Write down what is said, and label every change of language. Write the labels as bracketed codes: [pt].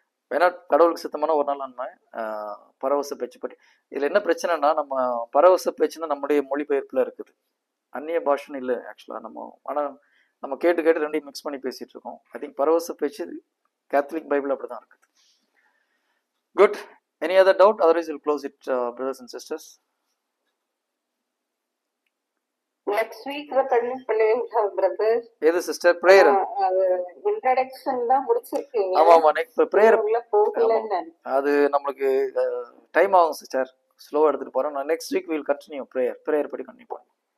[ta] வேணா கடவுளுக்கு சித்தமான ஒரு நாள் நம்ம பரவச பேச்சு பற்றி. இதுல என்ன பிரச்சனைனா, நம்ம பரவச பேச்சுன்னா நம்முடைய மொழிபெயர்ப்புல இருக்குது, அந்நிய பாஷன் இல்லை ஆக்சுவலா. ஆனா நம்ம கேட்டு ரெண்டையும் மிக்ஸ் பண்ணி பேசிட்டு இருக்கோம். ஐ திங்க் பரவச பேச்சு கேத்தலிக் பைபிள் அப்படிதான் இருக்குது. Good. [en] Any other doubt? Otherwise we'll close it, brothers and sisters. [ta] Next week continue பண்ணுவீங்களா பிரதர்? எது சிஸ்டர்? பிரேயர். அது இன்ட்ரோடக்ஷன் தான் முடிச்சிருக்கீங்க. ஆமா நெக்ஸ்ட் பிரேயர் உள்ள போகலன்னு. அது நமக்கு டைம் ஆகும் சிஸ்டர். ஸ்லோவா எடுத்துட்டு போறோம். Next week [en] we'll continue [ta] prayer படி கண்டினியூ பண்ணுவோம்.